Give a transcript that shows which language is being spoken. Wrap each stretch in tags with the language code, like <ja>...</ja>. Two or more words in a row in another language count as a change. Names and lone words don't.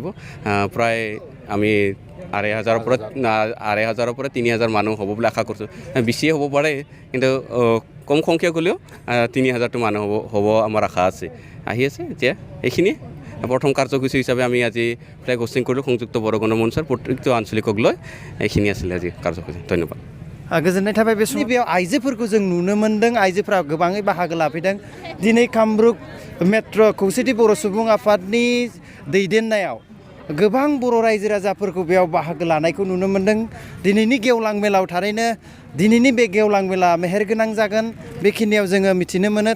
<as>প্ৰায় আমি 2,500 পৰা 3,000 মানুহ হ'ব বুলি আশা কৰিছোঁ। বেছিয়ে হ'ব পাৰে কিন্তু কম সংখ্যক হ'লেও 3,000টো মানুহ হ'ব আমাৰ আশা আছে। আহি আছে এতিয়া এইখিনিয়ে প্ৰথম কাৰ্যসূচী হিচাপে আমি আজি</as> <en>flag hoisting</en> <as>কৰিলোঁ সংযুক্ত বড়ো গণমঞ্চৰ প্ৰত্যেকটো আঞ্চলিকক লৈ। এইখিনি আছিলে আজি কাৰ্যসূচী। ধন্যবাদ।</as> <brx>गोजोननाय थाबाय। बे समाव बेयाव आइजोफोरखौ जों नुनो मोन्दों। आइजोफोरा गोबाङै बाहागो लाफैदों। दिनै कामरुप मेट्र' खौसेथि बर' सुबुं आफादनि दैदेननायाव गोबां बर' रायजो राजाफोरखौ बेयाव बाहागो लानायखौ नुनो मोन्दों। दिनैनि गेवलां मेलाव थारैनो दिनैनि बे गेवलां मेला मेहेरगोनां जागोन बेखिनियाव जोङो मिथिनो मोनो।</brx>